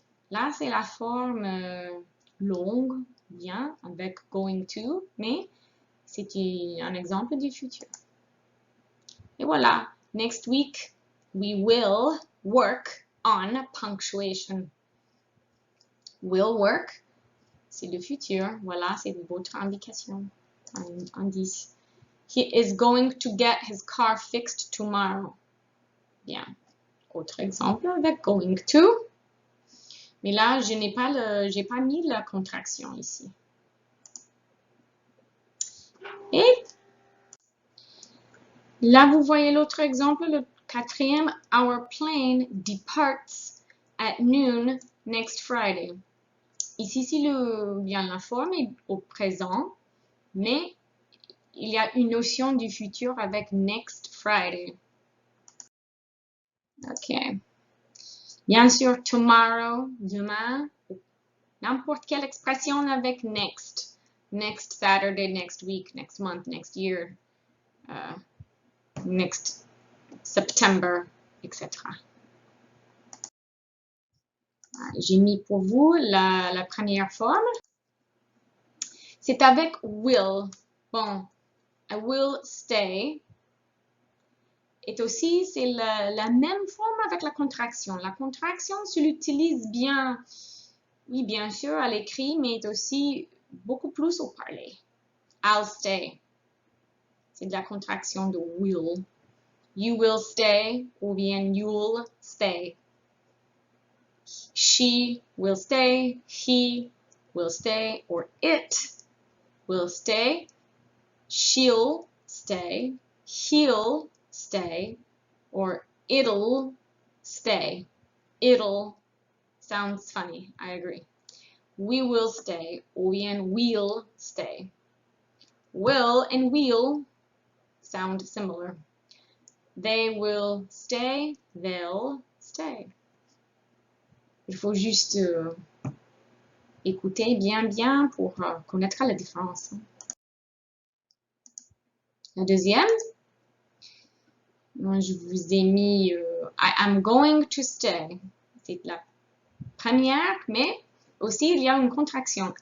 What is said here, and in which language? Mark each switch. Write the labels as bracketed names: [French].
[French] Là, c'est la forme longue, bien, avec going to, mais c'est un exemple du futur. Et voilà, [English] next week, we will work on punctuation. Will work, [French] c'est le futur. Voilà, c'est votre indication, un indice. [English] He is going to get his car fixed tomorrow. [French] Bien. Autre exemple avec going to. Mais là, je n'ai pas mis la contraction ici. Et là, vous voyez l'autre exemple, le quatrième. [English] Our plane departs at noon next Friday. [French] Ici, si bien la forme est au présent, mais il y a une notion du futur avec next Friday. OK. Bien sûr, tomorrow, demain, n'importe quelle expression avec next. [English] Next Saturday, next week, next month, next year, next September, etc. [French] J'ai mis pour vous la première forme. C'est avec will. Bon, [English] I will stay. [French] Et aussi, c'est la même forme avec la contraction. La contraction se l'utilise bien, oui, bien sûr, à l'écrit, mais aussi beaucoup plus au parler. [English] I'll stay. [French] C'est de la contraction de will. [English] You will stay, [French] ou bien [English] you'll stay. She will stay, he will stay, or it will stay. She'll stay, he'll stay, or it'll stay. It'll sounds funny, I agree. We will stay, [French] ou bien [English] we'll stay. Will and we'll sound similar. They will stay, they'll stay. [French] Il faut juste écouter bien pour connaître la différence. La deuxième, moi, je vous ai mis [English] I am going to stay. [French] C'est la première, mais aussi il y a une contraction.